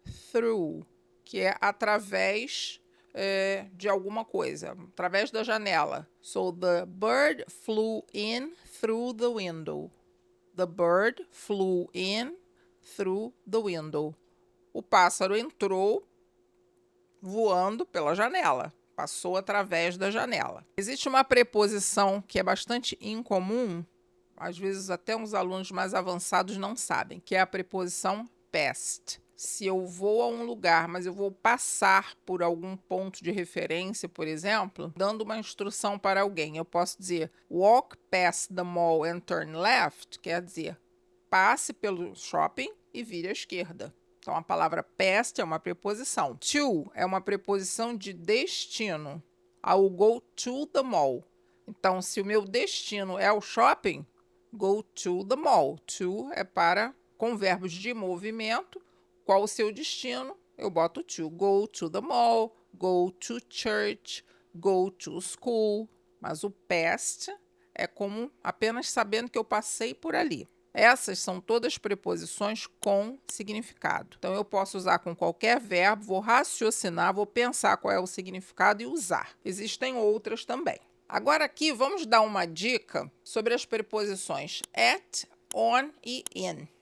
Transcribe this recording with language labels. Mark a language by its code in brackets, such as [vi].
[pt] Through, que é através de alguma coisa, através da janela. [en] So, the bird flew in through the window. The bird flew in through the window. [pt] O pássaro entrou voando pela janela, passou através da janela. Existe uma preposição que é bastante incomum, às vezes até uns alunos mais avançados não sabem, que é a preposição past. Se eu vou a um lugar, mas eu vou passar por algum ponto de referência, por exemplo, dando uma instrução para alguém, eu posso dizer [en] walk past the mall and turn left, [pt] quer dizer, passe pelo shopping e vire à esquerda. Então, a palavra past é uma preposição. To é uma preposição de destino. [en] I will go to the mall. [pt] Então, se o meu destino é o shopping, [en] go to the mall. [pt] To é para, com verbos de movimento. Qual o seu destino? Eu boto to. [en] Go to the mall, go to church, go to school. [pt] Mas o past é como apenas sabendo que eu passei por ali. Essas são todas preposições com significado. Então, eu posso usar com qualquer verbo, vou raciocinar, vou pensar qual é o significado e usar. Existem outras também. Agora aqui, vamos dar uma dica sobre as preposições at, on e in.